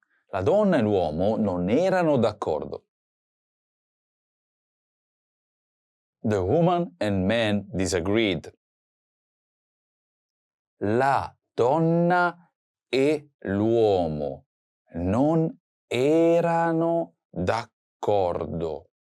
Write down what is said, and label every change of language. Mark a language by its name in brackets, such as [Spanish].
[Italian] La donna e l'uomo non erano d'accordo. [English] The woman and man disagreed. [Italian] La donna e l'uomo non erano d'accordo.